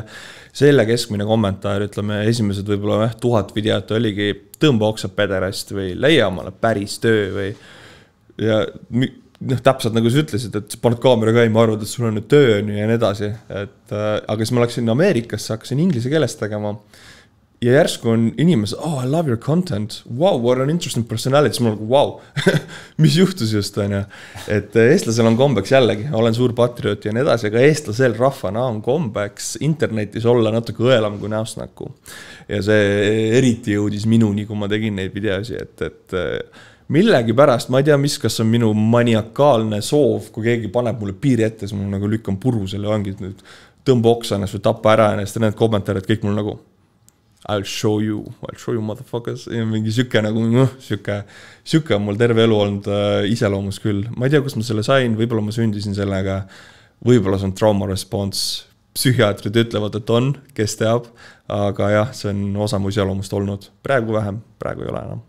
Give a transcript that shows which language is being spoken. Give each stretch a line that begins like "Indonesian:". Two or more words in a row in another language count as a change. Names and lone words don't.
Estonian: Selle keskmine kommentaar, ütleme, esimesed võib-olla 1000 videot oligi tõmba oksa pederast või leia omale päris töö või ja täpselt nagu sa ütlesid, et sa paned kaamera käima, arvad, et sul on nüüd töö ja nii edasi, et aga siis ma läksin Ameerikasse, hakkasin inglise keeles tegema ja järsku on inimesed,
English: I love your content, wow, what an interesting personality,
Estonian: siis ma olen wow, mis juhtus just, on ju, et eestlasel on kombeks jällegi, olen suur patrioot ja nii edasi, aga eestlasel rahvana on kombeks internetis olla natuke õelam kui näost näkku ja see eriti jõudis minuni, kui ma tegin neid videosi, et millegi pärast, ma ei tea, kas on minu maniakaalne soov, kui keegi paneb mulle piiri ette, siis mul nagu lükkan puru selle ongi, nüüd tõmba oksa ennast või tappa ära ennast ja need kommentaarid kõik mul nagu
English: I'll show you motherfuckers
Estonian: ja mingi süke nagu, süke on mul terve elu olnud iseloomus küll. Ma ei tea, kus ma selle sain, võib-olla ma sündisin sellega, võib-olla see on
English: trauma response,
Estonian: psühhiaatrid ütlevad, et on, kes teab, aga jah, see on osa mu iseloomust olnud. Praegu vähem, praegu ei ole enam.